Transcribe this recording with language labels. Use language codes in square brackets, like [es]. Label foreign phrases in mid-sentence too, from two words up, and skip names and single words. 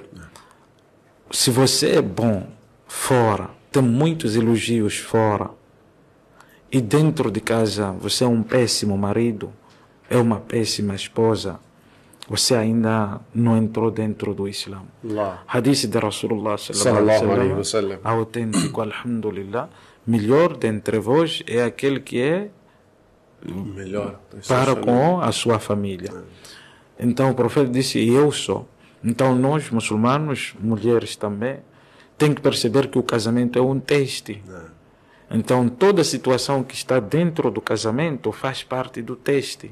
[pt] Se você é bom fora, tem muitos elogios fora, e dentro de casa você é um péssimo marido, é uma péssima esposa, você ainda não entrou dentro do Islã. Hadith de Rasulullah [ar] صلى الله عليه وسلم, [pt] autêntico, alhamdulillah. Melhor dentre vós é aquele que é melhor para com a sua família. Então o profeta disse, eu sou. Então nós, muçulmanos, mulheres também, tem que perceber que o casamento é um teste. Então toda situação que está dentro do casamento faz parte do teste.